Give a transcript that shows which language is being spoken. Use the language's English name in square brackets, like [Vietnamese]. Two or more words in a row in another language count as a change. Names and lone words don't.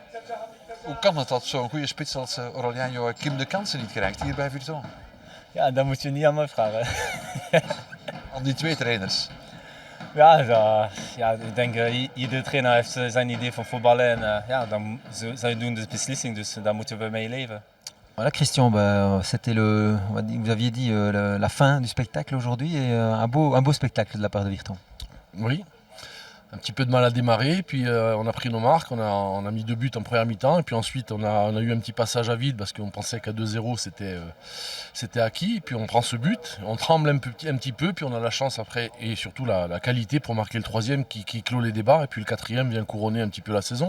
[Dutch] Hoe kan het dat zo'n goede spits als Aurélien Joachim de kansen niet krijgt hier bij Virton? Ja, dat moet je niet aan mij vragen. Aan die 2 trainers. Ja, ik denk iedere trainer heeft zijn idee van voetballen en dan zij doen de beslissing, dus daar moeten we mee leven. [French] Voilà Christian, c'était vous aviez dit la fin du spectacle aujourd'hui et un beau spectacle de la part de Virton. Oui, un petit peu de mal à démarrer, puis on a pris nos marques, on a mis 2 buts en première mi-temps, et puis ensuite on a eu un petit passage à vide parce qu'on pensait qu'à 2-0 c'était acquis, et puis on prend ce but, on tremble un petit peu, puis on a la chance après, et surtout la qualité pour marquer le 3e qui clôt les débats, et puis le 4e vient couronner un petit peu la saison.